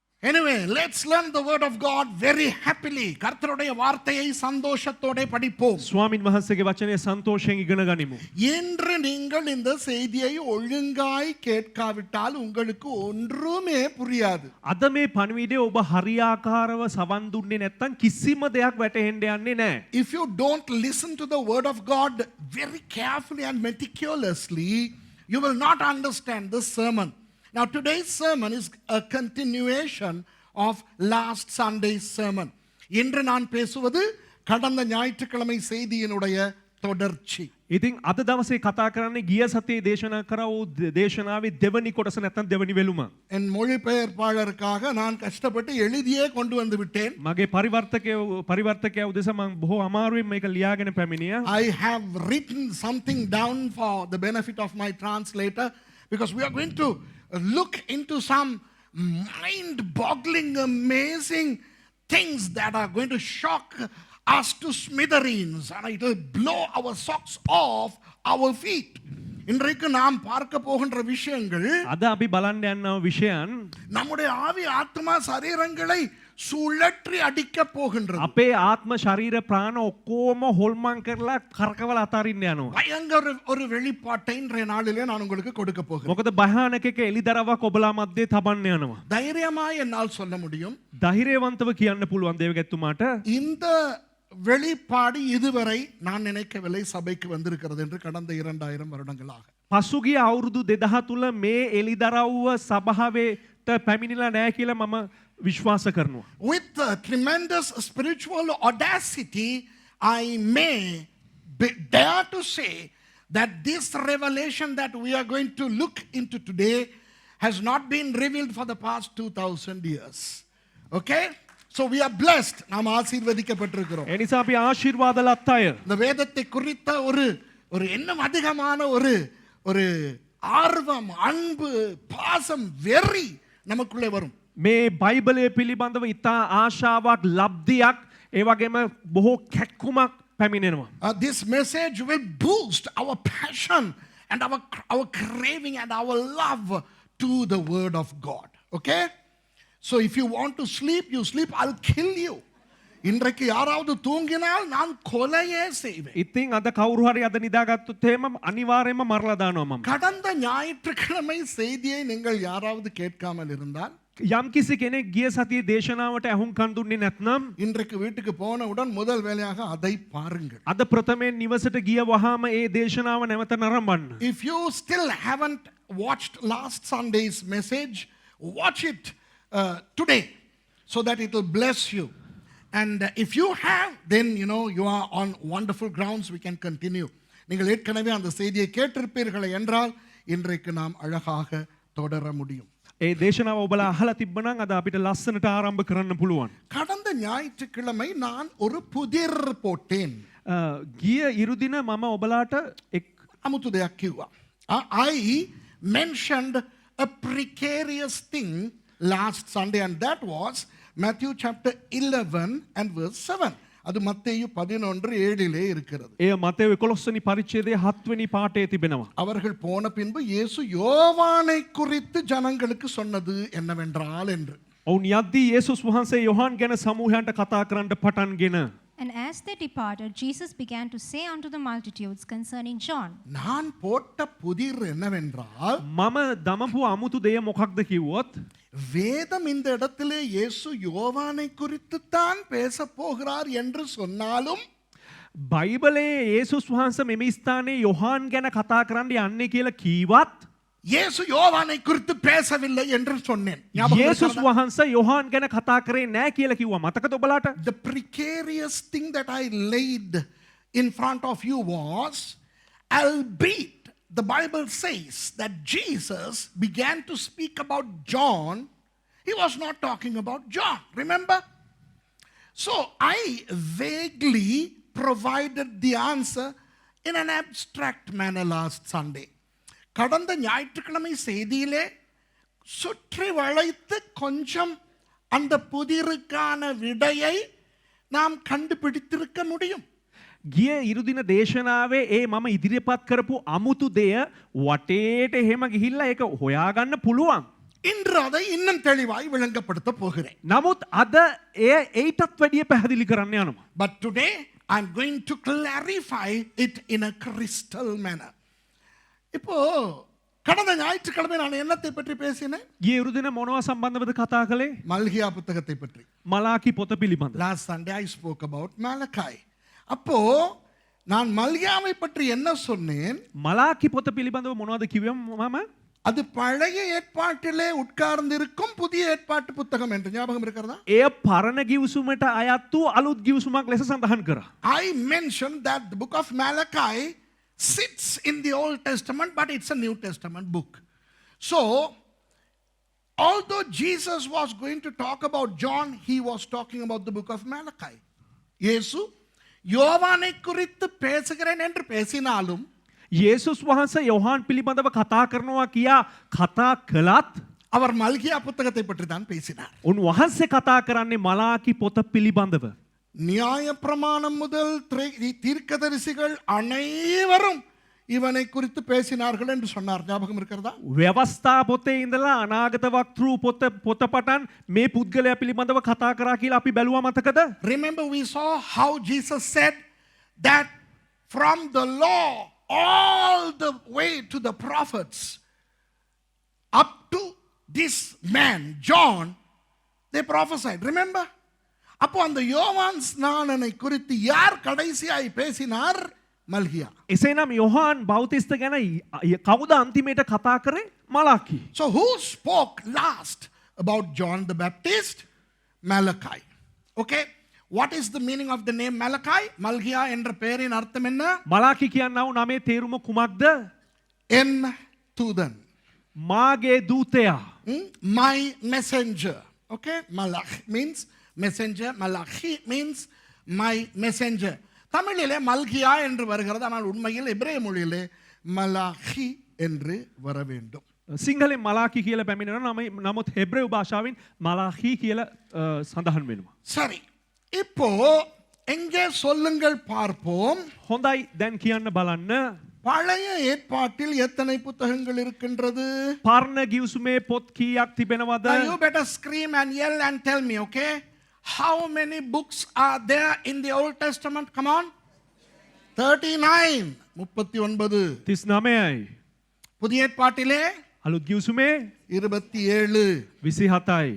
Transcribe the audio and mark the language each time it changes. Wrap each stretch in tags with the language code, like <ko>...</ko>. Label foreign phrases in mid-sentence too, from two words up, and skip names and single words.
<en>Anyway, let's learn the word of God very happily.</en> <ta>கர்த்தருடைய வார்த்தையை சந்தோஷத்தோட படிப்போம்.</ta> <si>ස්වාමින් වහන්සේගේ වචනය සන්තෝෂයෙන් ඉගෙන ගනිමු.</si> <ta>இன்று நீங்கள் இந்த செய்தியை ஒழுங்காய் கேட்காவிட்டால் உங்களுக்கு ஒன்றுமே புரியாது.</ta> <si>අද මේ පණිවිඩය ඔබ හරියාකාරව සවන් දුන්නේ නැත්නම් කිසිම දෙයක් වැටහෙන්න යන්නේ නැහැ.</si> <en>If you don't listen to the word of God very carefully and meticulously, you will not understand this sermon. Now today's sermon is a continuation of last Sunday's sermon.</en> <ta>இன்று நான் பேசுவது கடந்த ஞாயிற்றுக்கிழமை செய்தியினுடைய தொடர்ச்சி.</ta> <si>ඉතින් අද දවසේ කතා කරන්නේ ගිය සතියේ දේශනා කරා වූ දේශනාවේ දෙවනි කොටස නැත්නම් දෙවනි වෙලුම.</si> <ta>என் மொழிபெயர்ப்பாளருக்காக நான் கஷ்டப்பட்டு எழுதியே கொண்டு வந்து விட்டேன்.</ta> <si>මගේ පරිවර්තකයා උදෙසා මම බොහෝ අමාරුවෙන් මේක ලියාගෙන පැමිණියා.</si> <en>I have written something down for the benefit of my translator because we are going to look into some mind-boggling, amazing things that are going to shock us to smithereens and it will blow our socks off our feet.</en> <ta>இன்றைக்கு நாம் பார்க்க போகின்ற விஷயங்கள்</ta> <si>අද අපි බලන්න යන විෂයන්</si> <ta>நம்முடைய ஆவி ஆத்மா சரீரங்களை சுழற்றி அடிக்க போகின்றது.</ta> <si>අපේ ආත්ම ශරීර ප්‍රාණ ඔක්කොම හොල්මන් කරලා කරකවල අතාරින්න යනවා.</si> <ta>பயங்கர ஒரு வெளிப்பாட்டை இன்றைய நாளிலே நான் உங்களுக்கு கொடுக்க போகிறேன்.</ta> <si>මොකද භයානක එක එලිදරවක් ඔබලා මැද්දේ තබන්න යනවා.</si> <ta>தைரியமாய் என்னால் சொல்ல முடியும்.</ta> <si>ධෛර්යවන්තව කියන්න පුළුවන් දේවගැතුමාට</si> <ta>இந்த வெளிப்பாடு இதுவரை நான் நினைக்கவில்லை சபைக்கு வந்திருக்கிறது என்று கடந்த 2000 வருடங்களாக.</ta> <si>පසුගිය අවුරුදු 2000 තුල මේ එලිදරව්ව සභාවට පැමිණිලා නැහැ කියලා මම විශ්වාස කරනවා.</si> <en>With tremendous spiritual audacity, I may dare to say that this revelation that we are going to look into today has not been revealed for the past 2000 years. Okay? So we are blessed.</en> <ta>நாம் ஆசீர்வதிக்கப்பட்டிருக்கிறோம்.</ta> <si>එනිසා අපි ආශිර්වාද ලත් අය.</si> <ta>இந்த வேதத்தை குறித்த ஒரு இன்னும் அதிகமான ஒரு ஆர்வம், அன்பு, பாசம், வெறி நமக்குள்ளே வரும்.</ta> <si>මේ බයිබලය පිළිබඳව ඉතා ආශාවක් ලබ්ධියක් ඒ වගේම බොහෝ කැක්කුමක් පැමිණෙනවා.</si> <en>This message will boost our passion and our craving and our love to the word of God. Okay? So if you want to sleep, you sleep. I'll kill you.</en> <ta>இன்றைக்கு யாராவது தூங்கினால் நான் கொலையே செய்வேன்.</ta> <si>ඉතින් අද කවුරු හරි අද නිදාගත්තොත් එහෙම අනිවාර්යයෙන්ම මරලා දානවා මම.</si> <ta>கடந்த ஞாயிற்றுக்கிழமை செய்தியை நீங்கள் யாராவது கேட்காமல் இருந்தால்</ta> <si>යම්කිසි කෙනෙක් ගිය සතියේ දේශනාවට ඇහුම්කන් දුන්නේ නැත්නම්</si> <ta>இன்றைக்கு வீட்டுக்கு போனவுடன் முதல் வேலையாக அதை பாருங்கள்.</ta> <si>අද ප්‍රථමයෙන් නිවසට ගිය වහාම ඒ දේශනාව නැවත නරඹන්න.</si> <en>If you still haven't watched last Sunday's message, watch it today so that it will bless you. And if you have, then you are on wonderful grounds. We can continue.</en> <ta>நீங்கள் ஏற்கனவே அந்த செய்தியை கேட்டிருப்பீர்கள் என்றால் இன்றைக்கு நாம் அழகாக தொடர முடியும்.</ta> <si>ඒ දේශනාව ඔබලා අහලා තිබ්බනම් අද අපිට ලස්සනට ආරම්භ කරන්න පුළුවන්.</si> <ta>கடந்த ஞாயிற்றுக்கிழமை நான் ஒரு புதிர் போட்டேன்.</ta> <si>ගිය ඉරුදින මම ඔබලාට අමුතු දෙයක් කිව්වා.</si> <en>I mentioned a precarious thing last Sunday and that was Matthew chapter 11 and verse 7.</en> <ta>அது மத்தேயு 11:7 இருக்கிறது.</ta> <si>ඒ මතේයු 11 වෙනි පරිච්ඡේදයේ 7 වෙනි පාඩේ තිබෙනවා.</si> <ta>அவர்கள் போன பின்பு இயேசு யோவானை குறித்து ஜனங்களுக்கு சொன்னது என்னவென்றால் என்று.</ta> <si>ඔවුන් යද්දී යේසුස් වහන්සේ යොහාන් ගැන සමූහයන්ට කතා කරන්න පටන්ගෙන</si> <en>And as they departed, Jesus began to say unto the multitudes concerning John.</en> <ta>நான் போட்ட புதிர் என்னவென்றால்</ta> <si>මම දමපු අමුතු දෙය මොකක්ද කිව්වොත්</si> <ta>வேதம் இந்த இடத்திலே இயேசு யோவானை குறித்து தான் பேச போகிறார் என்று சொன்னாலும்</ta> <si>බයිබලයේ යේසුස් වහන්සේ මෙම ස්ථානයේ යොහාන් ගැන කතා කරන්න යන්නේ කියලා කීවත්</si> <ta>இயேசு யோவானை குறித்து பேசவில்லை என்று சொன்னேன்.</ta> <si>යේසුස් වහන්සේ යොහාන් ගැන කතා කරේ නැහැ කියලා කිව්වා. මතකද ඔබලාට?</si> <en>The precarious thing that I laid in front of you was, albeit the Bible says that Jesus began to speak about John, he was not talking about John. Remember? So I vaguely provided the answer in an abstract manner last Sunday.</en> <ta>கடந்த ஞாயிற்றுக்கிழமை செய்தியிலே சுற்றி வளைத்து கொஞ்சம் அந்த புதிருக்கான விடையை நாம் கண்டுபிடித்திருக்க முடியும்.</ta> <si>ගිය ඉරුදින දේශනාවේ ඒ මම ඉදිරිපත් කරපු අමුතු දෙය වටේට එහෙම ගිහිල්ලා ඒක හොයාගන්න පුළුවන්.</si> <ta>இன்று அதை இன்னும் தெளிவாய் விளங்கப்படுத்த போகிறேன்.</ta> <si>නමුත් අද එය ඒටත් වැඩිය පැහැදිලි කරන්න යනවා.</si> <en>But today I'm going to clarify it in a crystal manner.</en> <ta>இப்போ கடந்த ஞாயிற்றுக்கிழமை நான் என்னத்தை பற்றி பேசினேன்?</ta> <si>ගිය උරුදින මොනවා සම්බන්ධවද කතා කළේ?</si> <ta>மல்கியா புத்தகத்தை பற்றி.</ta> <si>මලාකි පොත පිළිබඳ.</si> <en>Last Sunday I spoke about Malachi.</en> <ta>அப்போ நான் மல்கியாவை பற்றி என்ன சொன்னேன்?</ta> <si>මලාකි පොත පිළිබඳව මොනවද කිව්වේ මම?</si> <ta>அது பழைய ஏற்பாட்டிலே உட்கார்ந்திருக்கும் புதிய ஏற்பாட்டு புத்தகம் என்று ஞாபகம் இருக்கிறதா?</ta> <si>එය පරණ ගිවිසුමට අයත් වූ අලුත් ගිවිසුමක් ලෙස සඳහන් කරා.</si> <en>I mentioned that the book of Malachi sits in the Old Testament, but it's a New Testament book. So, although Jesus was going to talk about John, he was talking about the book of Malachi.</en> <ta>இயேசு யோவானை குறித்து பேசுகிறேன் என்று பேசினாலும்</ta> <si>යේසුස් වහන්සේ යොහාන් පිළිබඳව කතා කරනවා කියා කතා කළත්</si> <ta>அவர் மல்கியா புத்தகத்தை பற்றி தான் பேசினார்.</ta> <si>උන්වහන්සේ කතා කරන්නේ මලාකි පොත පිළිබඳව.</si> <ta>நியாய பிரமாணம் முதல் தீர்க்கதரிசிகள் அனைவரும் இவனை குறித்து பேசினார்கள் என்று சொன்னார். ஞாபகம் இருக்கிறதா?</ta> <si>ව්‍යවස්ථා පොතේ ඉඳලා අනාගත වක්තෘ පොත පටන් මේ පුද්ගලයා පිළිබඳව කතා කරා කියලා අපි බැලුවා මතකද?</si> <en>Remember we saw how Jesus said that from the law all the way to the prophets up to this man John they prophesied. Remember?</en> <ta>அப்போ அந்த யோவான் ஸ்நானனை குறித்து யார் கடைசியாய் பேசினார்? மல்கியா.</ta> <si>එසේනම් යොහාන් බෞතිස්ත ගැන කවුද අන්තිමේට කතා කරේ? මලාකි.</si> <en>So who spoke last about John the Baptist? Malachi. Okay? What is the meaning of the name Malachi?</en> <ta>Malgia என்ற பெயரின் அர்த்தம் என்ன?</ta> <si>මලාකි කියන්නව නමේ තේරුම කුමක්ද?</si> <ta>என் தூதன்.</ta> <si>මාගේ දූතයා.</si> <en>My messenger. Okay? Malach means messenger. Malachi means my messenger.</en> <ta>தமிழிலே மல்கியா என்று வருகிறது, ஆனால் உண்மையில் எபிரேய மொழியிலே மலாகி என்று வர வேண்டும்.</ta> <si>සිංහලෙන් මලාකි කියලා පැමිණෙනවා. නමුත් හෙබ්‍රේව භාෂාවෙන් මලාකි කියලා සඳහන් වෙනවා.</si> <ta>சரி, இப்போ எங்கே சொல்லுங்கள் பார்ப்போம்.</ta> <si>හොඳයි දැන් කියන්න බලන්න.</si> <ta>பழைய ஏற்பாட்டில் எத்தனை புத்தகங்கள் இருக்கின்றது?</ta> <si>පරණ ගිවිසුමේ පොත් කීයක් තිබෙනවද?</si> <en>Now you better scream and yell and tell me, okay? How many books are there in the Old Testament? Come on. 39. 39.</en> <si>39යි.</si> <ta>புதிய ஏற்பாட்டிலே</ta> <si>අලුත් ගිවිසුමේ 27. 27යි.</si>